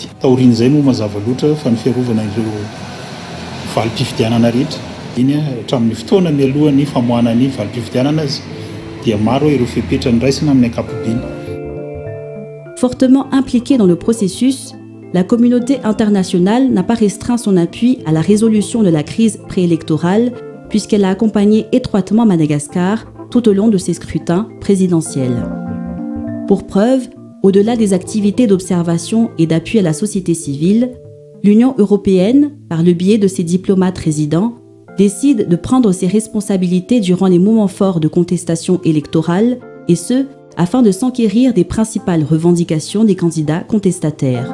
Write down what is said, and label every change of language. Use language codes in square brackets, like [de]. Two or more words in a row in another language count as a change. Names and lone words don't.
[mg] Taorian'izay moa mazava loatra fa ny fiarovana ireo valim-pifidianana rehetra. Iny hatramin'ny fotoana mialohan'ny famoahana valim-pifidianana azy dia maro ireo fepetra niraisina amin'ny ankapobeny. [fr] Fortement impliquée dans le processus, la communauté internationale n'a pas restreint son appui à la résolution de la crise préélectorale puisqu'elle a accompagné étroitement Madagascar tout au long de ces scrutins présidentiels. Pour preuve, au-delà des activités d'observation et d'appui à la société civile, l'Union européenne, par le biais de ses diplomates résidents, décide de prendre ses responsabilités durant les moments forts de contestation électorale, et ce, afin de s'enquérir des principales revendications des candidats contestataires.